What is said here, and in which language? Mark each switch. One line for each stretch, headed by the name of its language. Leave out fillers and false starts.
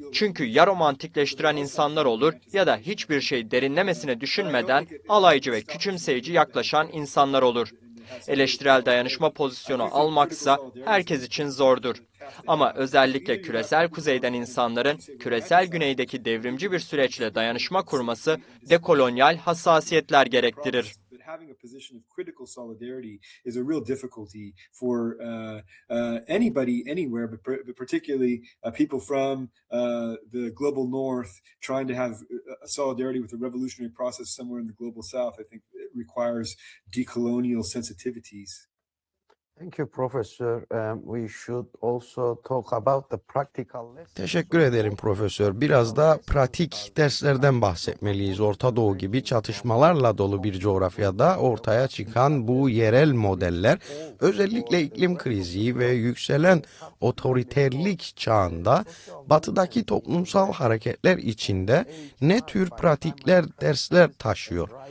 Turkish: Çünkü ya romantikleştiren insanlar olur ya da hiçbir şey derinlemesine düşünmeden alaycı ve küçümseyici yaklaşan insanlar olur. Eleştirel dayanışma pozisyonu almaksa herkes için zordur. Ama özellikle küresel kuzeyden insanların küresel güneydeki devrimci bir süreçle dayanışma kurması dekolonyal hassasiyetler gerektirir.
English: having a position of critical solidarity is a real difficulty for anybody anywhere, but particularly people from the global north trying to have a solidarity with the revolutionary process somewhere in the global south. I think it requires decolonial sensitivities. Thank you, Professor. We should also talk about the practical lessons.
Turkish: Teşekkür ederim Profesör. Biraz da pratik derslerden bahsetmeliyiz. Orta Doğu gibi çatışmalarla dolu bir coğrafyada ortaya çıkan bu yerel modeller, özellikle iklim krizi ve yükselen otoriterlik çağında batıdaki toplumsal hareketler içinde ne tür pratikler, dersler taşıyor?